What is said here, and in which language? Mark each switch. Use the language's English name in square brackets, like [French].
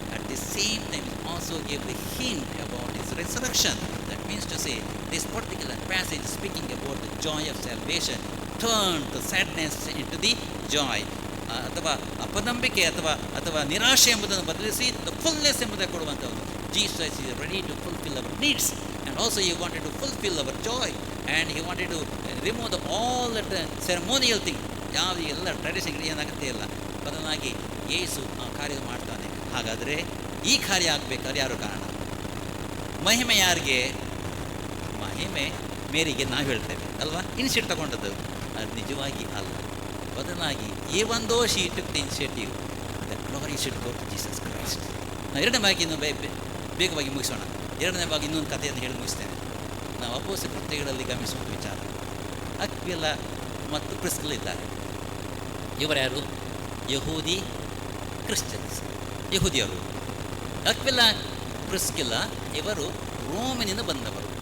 [English] At the same time he also gave the hint about his resurrection. That means to say, this particular passage speaking about the joy of salvation turned the sadness into the joy. [Kannada] ಅಥವಾ ಅಪನಂಬಿಕೆ ಅಥವಾ ನಿರಾಶೆ ಎಂಬುದನ್ನು ಬದಲಿಸಿ [English] the fullness [Kannada] ಎಂಬುದನ್ನು ಕೊಡುವಂಥದ್ದು. [English] Jesus is ready to fulfil our needs and also he wanted to fulfil our joy and he wanted to remove the all that ceremonial thing. [Kannada] ಯಾವುದು ಎಲ್ಲ tradition ಏನಾಗುತ್ತೆ ಇಲ್ಲ, ಬದಲಾಗಿ ಯೇಸು ಆ ಕಾರ್ಯ ಮಾಡ್ತಾನೆ. ಹಾಗಾದರೆ ಈ ಕಾರ್ಯ ಆಗಬೇಕಾದ್ರೆ ಯಾರು ಕಾರಣ? ಮಹಿಮೆ ಯಾರಿಗೆ? ಮಹಿಮೆ ಮೇರಿಗೆ ನಾವು ಹೇಳ್ತೇವೆ ಅಲ್ವಾ, ಇನಿಷಿಯೇಟ್ ತಗೊಂಡದ್ದು. ಅದು ನಿಜವಾಗಿ ಅಲ್ಲ. ಬದಲಾಗಿ [English] even though she took the initiative, the glory should go to Jesus Christ. [Kannada] ನಾವು ಎರಡನೇ ಭಾಗ ಇನ್ನು ಬೇಗವಾಗಿ ಮುಗಿಸೋಣ. ಎರಡನೇ ಭಾಗ ಇನ್ನೊಂದು ಕಥೆಯನ್ನು ಹೇಳಿ ಮುಗಿಸ್ತೇನೆ. ನಾವು ಅಪೊಸ್ತಲ ಕೃತ್ಯಗಳಲ್ಲಿ ಗಮನಿಸುವ ವಿಚಾರ, ಅಕ್ವಿಲ ಮತ್ತು ಪ್ರಿಸ್ಕಿಲ್ಲ ಇದ್ದಾರೆ. ಇವರ್ಯಾರು? ಯಹೂದಿ ಕ್ರಿಶ್ಚಿಯನ್ಸ್, ಯಹೂದಿಯರು. ಅಕ್ವಿಲ ಪ್ರಿಸ್ಕಿಲ್ಲ ಇವರು ರೋಮಿನಿಂದ ಬಂದವರು.